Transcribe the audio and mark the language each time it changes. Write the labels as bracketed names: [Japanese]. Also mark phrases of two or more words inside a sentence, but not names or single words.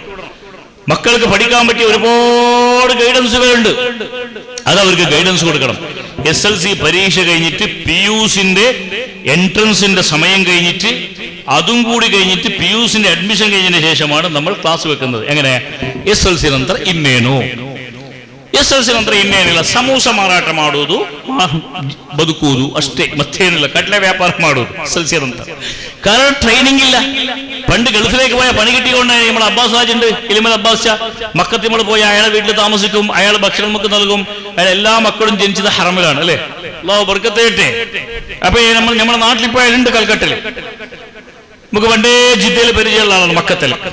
[Malayalam] മക്കൾക്ക് പഠിക്കാൻ പറ്റിയ ഒരുപാട് ഗൈഡൻസുകളുണ്ട്, അത് അവർക്ക് ഗൈഡൻസ് കൊടുക്കണം. SLC പരീക്ഷ കഴിഞ്ഞിട്ട് PUCന്റെ എൻട്രൻസിന്റെ സമയം കഴിഞ്ഞിട്ട് അതും കൂടി കഴിഞ്ഞിട്ട് PUCന്റെ അഡ്മിഷൻ കഴിഞ്ഞതിന് ശേഷമാണ് നമ്മൾ ക്ലാസ് വെക്കുന്നത്. എങ്ങനെ? [Kannada] SLC ನಂತರ ಇನ್ನೇನು, SLC ನಂತರ ಇನ್ನೇನಿಲ್ಲ, ಸಮೋಸ ಮಾರಾಟ ಮಾಡುವುದು, ಬದುಕುವುದು ಅಷ್ಟೇ, ಮತ್ತೇನಿಲ್ಲ. ಕಡಲೆ ವ್ಯಾಪಾರ ಮಾಡುವುದು SLC ನಂತರ. [Malayalam] കാരണം ട്രെയിനിങ് ഇല്ല. പണ്ട് ഗൾഫിലേക്ക് പോയ പണി കിട്ടിക്കൊണ്ട് നമ്മൾ അബ്ബാസ് ഹാജുണ്ട്, ഇലിമൽ അബ്ബാസ് ഷാ, മക്കത്ത് നമ്മൾ പോയി അയാളെ വീട്ടിൽ താമസിക്കും, അയാൾ ഭക്ഷണം നമുക്ക് നൽകും. അയാൾ എല്ലാ മക്കളും ജനിച്ചത് ഹറമിലാണ്, അല്ലെ? അല്ലാഹു ബർക്കത്ത് ചെയ്യട്ടെ. അപ്പൊ നമ്മുടെ നാട്ടിൽ ഇപ്പോൾ അയാളുണ്ട് കൽക്കട്ടയിൽ. നമുക്ക് പണ്ടേ ജിദ്ദയിൽ പരിചയമുള്ള ആളാണ് മക്കത്തിൽ.